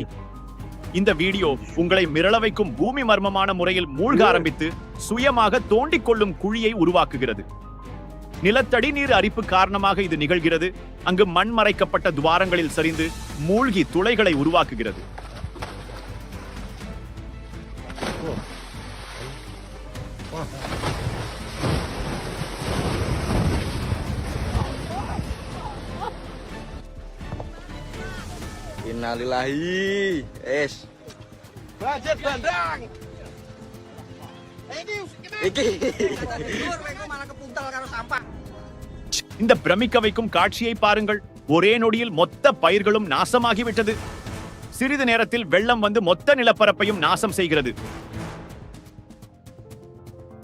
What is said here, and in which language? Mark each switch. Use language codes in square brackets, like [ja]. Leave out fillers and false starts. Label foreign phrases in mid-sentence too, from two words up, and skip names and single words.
[ta] இந்த வீடியோ உங்களை மிரள வைக்கும் பூமி மர்மமான முறையில் மூழ்க ஆரம்பித்து சுயமாக தோண்டிக் கொள்ளும் குழியை உருவாக்குகிறது. நிலத்தடி நீர் அரிப்பு காரணமாக இது நிகழ்கிறது. அங்கு மண் மறைக்கப்பட்ட துவாரங்களில் சரிந்து மூழ்கி துளைகளை உருவாக்குகிறது. [id] Innalillahi, Budget bandang. [ta] இந்த பிரமிக்க வைக்கும் காட்சியை பாருங்கள். ஒரே நொடியில் மொத்த பயிர்களும் நாசமாகிவிட்டது. சிறிது நேரத்தில் வெள்ளம் வந்து மொத்த நிலப்பரப்பையும் நாசம் செய்கிறது.